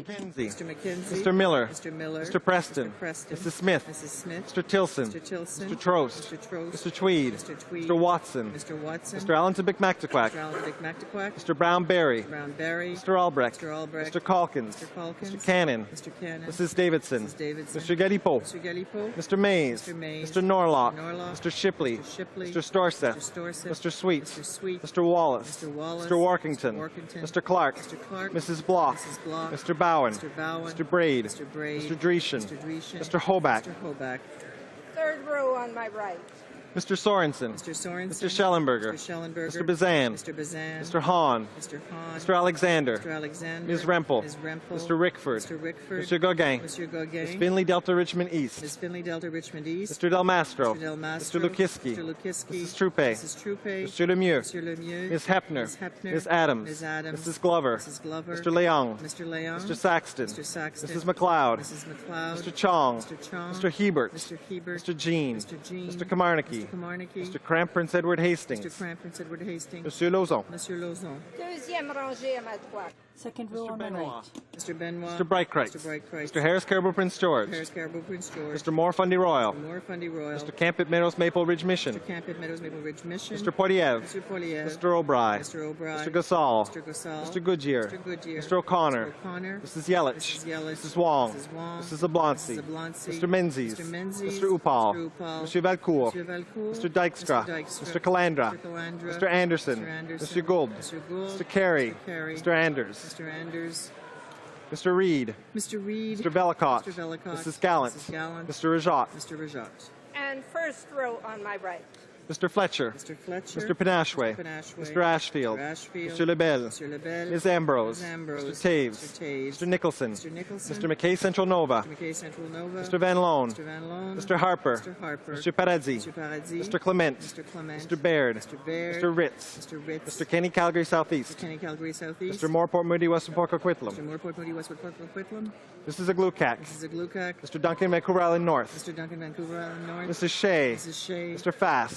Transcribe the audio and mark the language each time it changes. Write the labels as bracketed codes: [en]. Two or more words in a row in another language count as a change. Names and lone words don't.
[en] Mr. Miller. Mr. Preston. Mrs. Smith. Mr. Tilson. Mr. Trost. Mr. Tweed. Mr. Watson. Mr. Allen to Mactaquac. Mr. Brown-Berry. Mr. Albrecht. Mr. Calkins. Mr. Cannon. Mrs. Davidson. Mr. Galipo. Mr. Mays. Mr. Norlock. Mr. Shipley. Mr. Storseth. Mr. Sweet. Mr. Wallace. Mr. Workington. Mr. Clark. Mrs. Block. Mr. Bowen. Mr. Braid. Mr. Dreeshen. Mr. Hoback. Third row on my right. Mr. Sorensen. Mr. Sorensen. Mr. Schellenberger. Mr. Schellenberger. Mr. Bazan. Mr. Bazan. Mr. Hahn. Mr. Hahn. Mr. Alexander. Mr. Alexander. Ms. Rempel. Ms. Rempel. Mr. Rickford. Mr. Rickford. Mr. Gauguin. Mr. Gauguin. Ms. Finley Delta Richmond East. Ms. Finley Delta Richmond East. Mr. Del Mastro. Mr. Del Mastro. Mr. Lukiski. Mr. Lukiski. Mrs. Troupe. Mrs. Troupe. Mr. Lemieux. Mr. Lemieux. Ms. Hepner. Ms. Hepner. Ms. Adams. Ms. Adams. Mrs. Glover. Mrs. Glover. Mr. Leong. Mr. Leong. Mr. Saxton. Mr. Saxton. Mrs. McLeod. Mrs. McLeod. Mr. Chong. Mr. Chong. Mr. Hebert. Mr. Hebert. Mr. Jean. Mr. Jean. Mr. Kamarnicki. Mr. Kamarnicki. Mr. Cramp Prince Edward Hastings. Mr. Cramp Prince Edward Hastings. Monsieur Lauzon. Monsieur Lauzon. [fr] Deuxième rangée à ma droite. [en] Second row on my right. Mr. Benoit. Mr. Breitkreitz. Mr. Breitkreitz. Mr. Harris Caribou Prince George. Harris Caribou Prince George. Mr. Moore Fundy Royal. Mr. Moore Fundy Royal. Mr. Campbell Meadows Maple Ridge Mission. Mr. Campbell Meadows Maple Ridge Mission. Mr. Poiliev. Mr. Poiliev. Mr. O'Brien. Mr. O'Brien. Mr. Gasol. Mr. Gasol. Mr. Goodyear. Mr. Goodyear. Mr. O'Connor. Mr. O'Connor. Mrs. Yelich. Mrs. Yelich. Mrs. Wong. Mrs. Wong. Mrs. Oblonsky. Mrs. Oblonsky. Mr. Menzies. Mr. Menzies. Mr. Upal. Mr. Upal. Mr. Valcourt. Mr. Valcourt. Mr. Dykstra. Mr. Dykstra. Mr. Calandra. Mr. Calandra. Mr. Anderson. Mr. Anderson. Mr. Gould. Mr. Gould. Mr. Carey. Mr. Carey. Mr. Anders. Mr. Anders. Mr. Reed. Mr. Reed. Mr. Velicott. Mr. Velicott. Mrs. Gallant. Mrs. Gallant. Mr. Rajat. Mr. Rajat. And first row on my right. Mr. Fletcher. Mr. Fletcher. Mr. Panashwe. Mr. Panashwe. Mr. Ashfield. Mr. Ashfield. Mr. Lebel. Mr. Lebel. Ms. Ambrose. Ms. Ambrose. Mr. Taves. Mr. Taves. Mr. Nicholson. Mr. Nicholson. Mr. McKay Central Nova. Mr. McKay Central Nova. Mr. Van Loan. Mr. Van Loan. Mr. Harper. Mr. Harper. Mr. Paradzi. Mr. Paradzi. Mr. Clement. Mr. Clement. Mr. Baird. Mr. Baird. Mr. Ritz. Mr. Ritz. Mr. Kenny Calgary Mr. Southeast. Kenny Calgary Southeast. Mr. Moore Port Moody Western Port Coquitlam. Mr. Moore Port Moody Westwood Port Coquitlam. Mrs. Aglukak. Mrs. Aglukak. Mr. Duncan Vancouver Island North. Mr. Duncan Vancouver Island North. Mrs. Shea. Mrs. Shea. Mr. Fast.